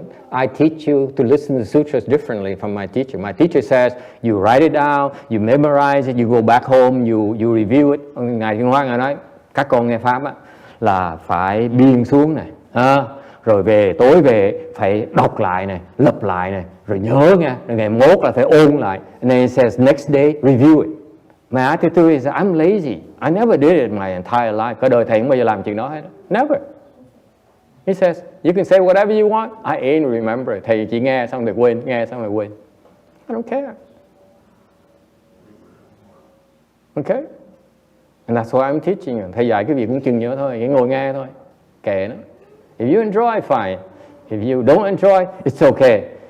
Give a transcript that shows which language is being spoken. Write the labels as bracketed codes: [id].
[en] I teach you to listen to sutras differently from my teacher. My teacher says you write it down, you memorize it, you go back home, you review it. [vi] Ngài Thiên Hoa Ngài nói các con nghe pháp á, là phải biên xuống này, rồi về tối về phải đọc lại này, lặp lại này, rồi nhớ nha, rồi ngày mốt là phải ôn lại. [en] And then he says next day review it. My attitude is I'm lazy. I never did it my entire life. [vi] Cả đời thầy không bao giờ làm chuyện đó hết. [en] Never. He says, you can say whatever you want. I ain't remember. [vi] Thầy chỉ nghe xong rồi quên, nghe xong rồi quên. [en] I don't care. Okay? And that's why I'm teaching you. [vi] Thầy dạy cái việc cũng chừng nhớ thôi, chỉ ngồi nghe thôi. Kệ nó. [en] If you enjoy, fine. If you don't enjoy, it's okay.